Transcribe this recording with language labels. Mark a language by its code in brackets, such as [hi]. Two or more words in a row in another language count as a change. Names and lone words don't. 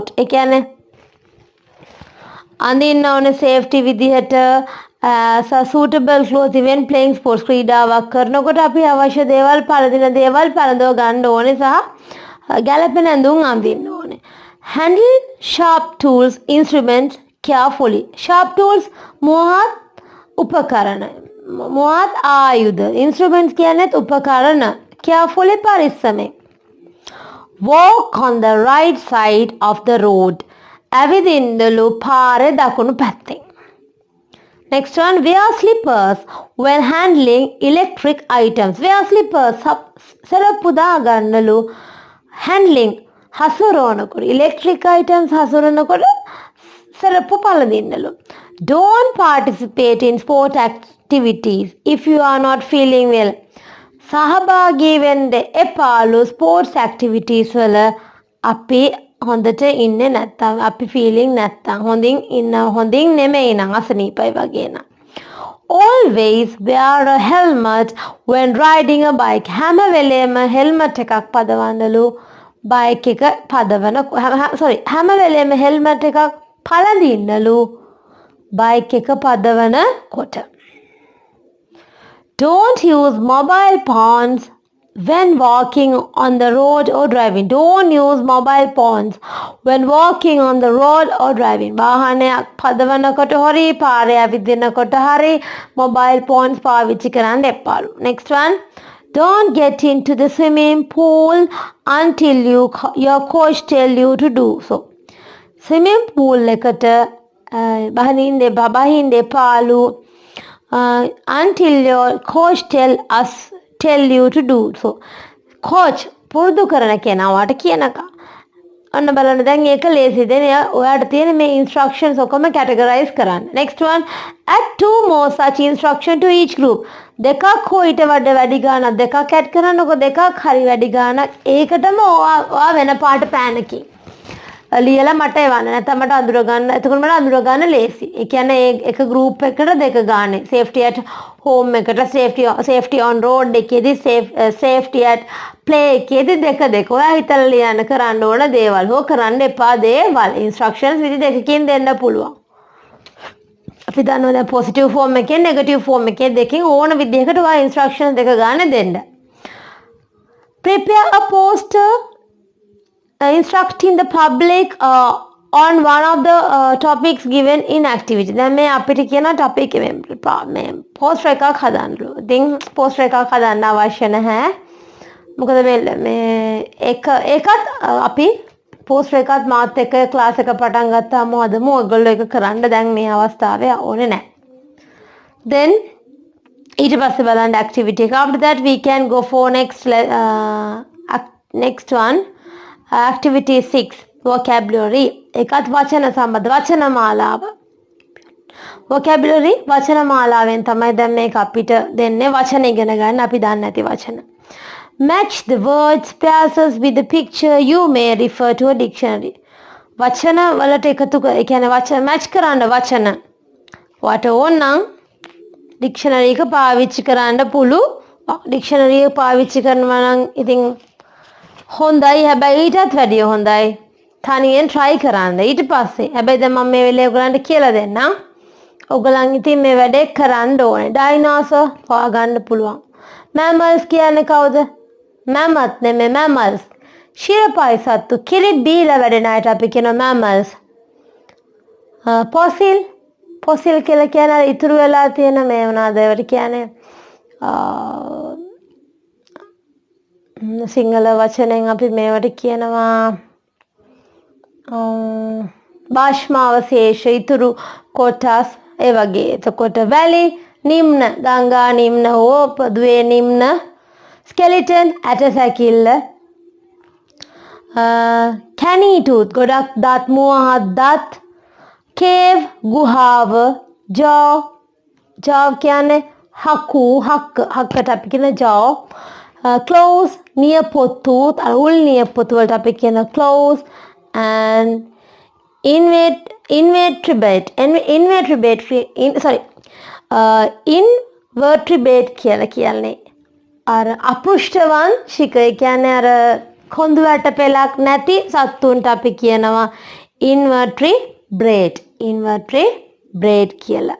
[si] ඒ කියන්නේ අඳින්න ඕනේ safety විදිහට [en] suitable clothing when playing sports. [si] ක්‍රීඩාවක් කරනකොට අපි අවශ්‍ය දේවල් පළඳින දේවල් පළඳව ගන්න ඕනේ සහ ගැළපෙන ඇඳුම් අඳින්න ඕනේ. [en] Handle sharp tools, instruments carefully. Sharp tools [si] මොහොත් උපකරණ. මොහොත් ආයුධ. Instruments කියන්නේත් උපකරණ. Carefully පරිස්සමෙන්. [en] Walk on the right side of the road. [si] ඇවිදින්නලු පාරේ දකුණු පැත්තෙන්. [en] Next one, wear slippers when handling electric items. Wear slippers [si] සරප්පු දාගන්නලු handling හසුරවනකොට [en] electric items [si] හසුරනකොට සරප්පු පළඳින්නලු. [en] Don't participate in sport activities if you are not feeling well. [si] සහභාගී වෙන්න එපාලු [en] sports activities [si] වල අපි හොඳට ඉන්නේ නැත්තම් අපි feeling නැත්තම් හොඳින් නෙමෙයි නම් අසනීපයි වගේ නම්. [en] Always wear a helmet when riding a bike. හැම වෙලේම helmet එකක් පදවන්නලු බයික් එක පදවන හැම වෙලේම හෙල්මට් එකක් පළඳින්නලු බයික් එක පදවන කොට. Don't use mobile phones when walking on the road or driving. Don't use mobile phones when walking on the road or driving. [si] වාහනයක් පදවනකොට හරි පාරේ ඇවිදිනකොට හරි [en] mobile phones [si] පාවිච්චි කරන්න එපාලු. [en] Next one. Don't get into the swimming pool until your coach tell you to do so. Swimming pool [si] එකට බහින්න එපාලු [en] until your coach tell you to do so. [si] Coach පුරුදු කරන කෙනාට කියනකම්. ඔන්න බලන්න දැන් ඒක ලේසිද? ඔයාට තියෙන මේ instructions ඔක්කොම categorize කරන්න. [en] Next one, add 2 more such instruction to each group. [si] දෙකක් හෝ ඊට වඩා වැඩි ගාණක් දෙකක් add කරනකො දෙකක් හරි වැඩි ගාණක් ඒකටම ඔයා වෙන පාට පෑනකින් ලියලා මට එවන්න. නැත්නම් මට අඳුර ගන්න. එතකොට මට අඳුර ගන්න ලේසි. ඒ කියන්නේ එක group එකකට දෙක ගානේ. [en] Safety at home එකට safety on road එකේදී safety at play [si] එකේදී දෙක. ඔයා හිතලා ලියන්න කරන්න ඕන දේවල්. හෝ කරන්න එපා දේවල්. instructions විදි දෙකකින් දෙන්න පුළුවන්. අපි දන්නවා දැන් [en] positive form [si] එකෙන් [en] negative form [si] එකේ දෙකෙන් ඕන විදිහකට ඔයා instructions දෙක ගන්න දෙන්න. [en] Prepare a poster instructing the public on one of the topics given in activity. [si] දැන් මේ අපිට කියන topic මේ poster එකක් හදන්නලු. ඉතින් poster එකක් හදන්න අවශ්‍ය නැහැ. මොකද මේ ඒකත් අපි poster එකත් මාත් එක්ක class එක පටන් ගත්තාම හදමු. ඔයගොල්ලෝ එක කරන්න දැන් මේ අවස්ථාවේ ඕනේ නැහැ. Then ඊට පස්සේ බලන්න activity එක. [en] After that we can go for next one. Activity 6, vocabulary. [si] එකත් වචන සම්බන්ධ වචන මාලාව. vocabulary වචන මාලාවෙන් තමයි දැන් මේක අපිට දෙන්නේ වචන ඉගෙන ගන්න අපි දන්නේ නැති වචන. [en] Match the words pairs with the picture. You may refer to a dictionary. [si] වචන වලට එකතු ඒ කියන්නේ වචන match කරන්න වචන. වට ඕනනම් dictionary එක පාවිච්චි කරන්න පුළුවන්. dictionary එක පාවිච්චි කරනවා නම් ඉතින් හොඳයි හැබැයි ඊටත් වැඩිය හොඳයි. තනියෙන් try කරන්න. ඊට පස්සේ හැබැයි දැන් මම මේ වෙලේ ඔයගලන්ට කියලා දෙන්නම්. ඔයගලන් ඉතින් මේ වැඩේ කරන්න ඕනේ. ඩයිනෝසර් හොයාගන්න පුළුවන්. mammals කියන්නේ කවුද? mammoth නෙමෙයි mammals. ශිරපයි සත්තු කිරි බීලා වැඩෙන අයට අපි කියනවා mammals. fossil කියලා කියන්නේ ඉතුරු වෙලා තියෙන මේ මොනවාද ඒවට කියන්නේ සිංහල වචනෙන් අපි මේවට කියනවා භාෂ්මාවශේෂ ඉතුරු කොටස් ඒ වගේ. එතකොට වැලි නිම්න ගංගා නිම්න හෝ පොදුවේ නිම්න ස්කෙලිටන් ඇටසැකිල්ල [en] canine tooth [si] ගොඩක් දත් මුවහත් දත් කේව් ගුහාව ජෝ කියන්නේ හක්කට අපි කියන ජෝ claws නියපොත්තු උල් නියපොත්තු වලට අපි කියන [en] claws and [si] invertebrate කියලා කියන්නේ අර අපෘෂ්ඨවංශික කියන්නේ අර කොඳු වැට පෙලක් නැති සත්තුන්ට අපි කියනවා invertebrate කියලා.